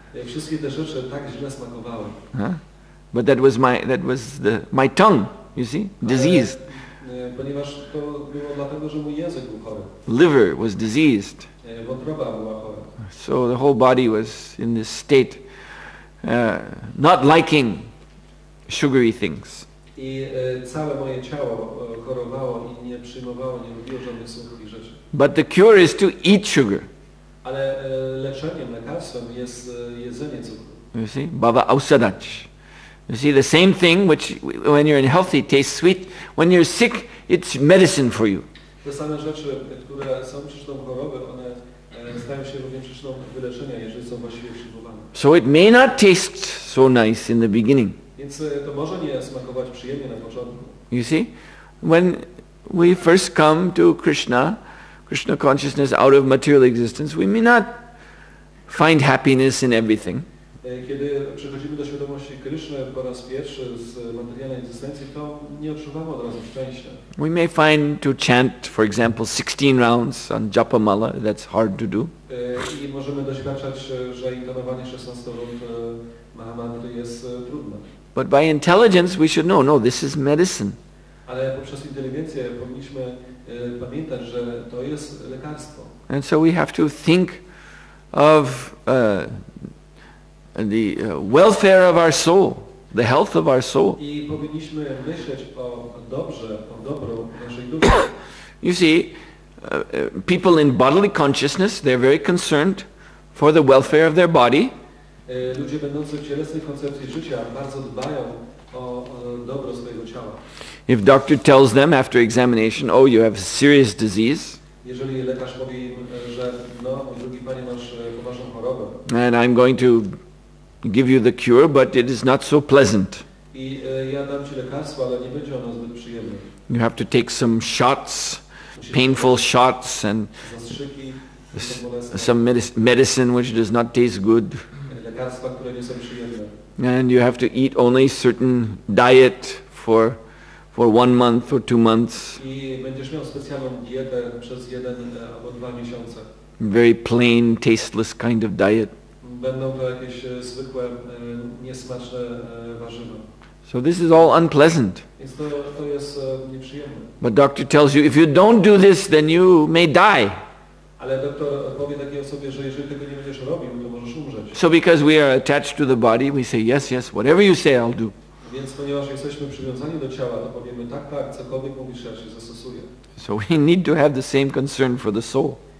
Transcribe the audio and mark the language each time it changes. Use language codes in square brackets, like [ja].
[pl] Wszystkie te rzeczy tak źle smakowały. [en] But that was my tongue, you see, diseased. [pl] Ponieważ to było dlatego, że mój język był chory. [en] Liver was diseased. [pl] Wątroba była chora. [en] So the whole body was in this state, not liking sugary things. [pl] I całe moje ciało chorowało i nie przyjmowało, nie lubiło żadnych suchych rzeczy. [en] But the cure is to eat sugar. [pl] Ale leczeniem, lekarstwem jest jedzenie cukru. [en] You see? Bhava ausadach. You see, the same thing which when you're healthy tastes sweet, when you're sick it's medicine for you. [pl] Te same rzeczy, które są przyczyną choroby, one stają się również przyczyną wyleczenia, jeżeli są właściwie przyjmowane. [en] So it may not taste so nice in the beginning. [pl] Więc to może nie smakować przyjemnie na początku. [en] You see? When we first come to Krishna consciousness out of material existence, we may not find happiness in everything. [pl] Kiedy przychodzimy do świadomości Kryszny po raz pierwszy z materialnej egzystencji, to nie odczuwamy od razu szczęścia. [en] We may find to chant, for example, 16 rounds on japa mala, that's hard to do. [pl] I możemy doświadczać, że intonowanie 16 rund Mahamantry jest trudne. [en] But by intelligence we should know, no, this is medicine. [pl] Ale poprzez inteligencję powinniśmy pamiętać, że to jest lekarstwo. [en] And so we have to think of the welfare of our soul, the health of our soul. [pl] I powinniśmy myśleć o dobru naszej duszy. [en] You see, people in bodily consciousness, they're very concerned for the welfare of their body. [pl] Ludzie będący w cielesnej koncepcji życia bardzo dbają o dobro swojego ciała. [en] If doctor tells them after examination, oh, you have a serious disease, [pl] jeżeli lekarz powie im, że no, mój drogi panie, masz poważną chorobę, [en] and I'm going to give you the cure, but it is not so pleasant. [pl] I ja dam ci lekarstwo, ale nie będzie ono zbyt przyjemne. [en] You have to take some shots, painful shots, and [pl] Zastrzyki, [en] some medicine which does not taste good. [pl] lekarstwa, które nie są przyjemne. [en] And you have to eat only certain diet for 1 month or 2 months. [pl] I będziesz miał specjalną dietę przez 1 albo 2 miesiące. [en] Very plain, tasteless kind of diet. [pl] Będą to jakieś zwykłe, niesmaczne warzywa. [en] So this is all unpleasant. [pl] Więc to jest nieprzyjemne. [en] But doctor tells you, if you don't do this, then you may die. [pl] Ale doktor powie takiej osobie, że jeżeli tego nie będziesz robił, to możesz umrzeć. [en] So because we are attached to the body, we say, yes, yes, whatever you say, I'll do. [pl] Więc ponieważ jesteśmy przywiązani do ciała, to powiemy tak, tak, cokolwiek mówisz, ja się zastosuję. [en] So we need to have the same concern for the soul.